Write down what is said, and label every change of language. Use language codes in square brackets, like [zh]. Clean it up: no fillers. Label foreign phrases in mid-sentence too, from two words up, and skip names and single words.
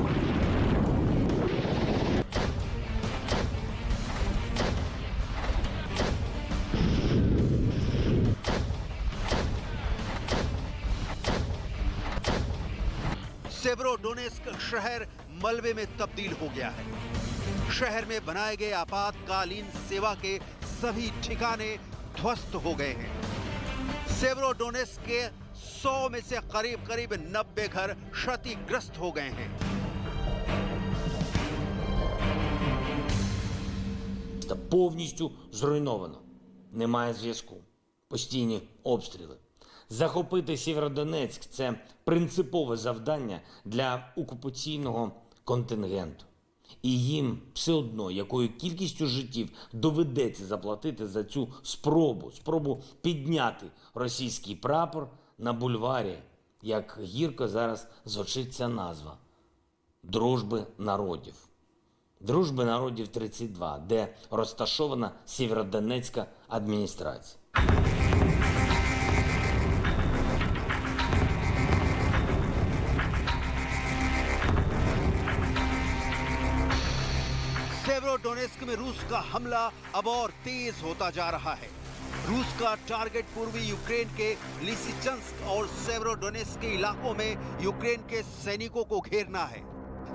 [hi] सेवरोडोनेस्क शहर मलबे में तब्दील हो गया है। शहर में बनाए गए आपातकालीन सेवा के सभी ठिकाने ध्वस्त हो गए हैं। सेवरोडोनेस्क के 100 में से करीब 90 घर क्षतिग्रस्त हो गए हैं। [uk] Та повністю зруйновано. Немає зв'язку. Постійні обстріли. Захопити Сєвєродонецьк – це принципове завдання для окупаційного контингенту. І їм все одно, якою кількістю життів доведеться заплатити за цю спробу підняти російський прапор на бульварі, як гірко зараз звучить ця назва – Дружби народів. Дружби народів 32, де розташована Сєвєродонецька адміністрація. [hi] सेवरोडोनेस्क में रूस का हमला अब और तेज होता जा रहा है। रूस का टारगेट पूर्वी यूक्रेन के लिसिचंस्क और सेवरोडोनेस्क के इलाकों में यूक्रेन के सैनिकों को घेरना है।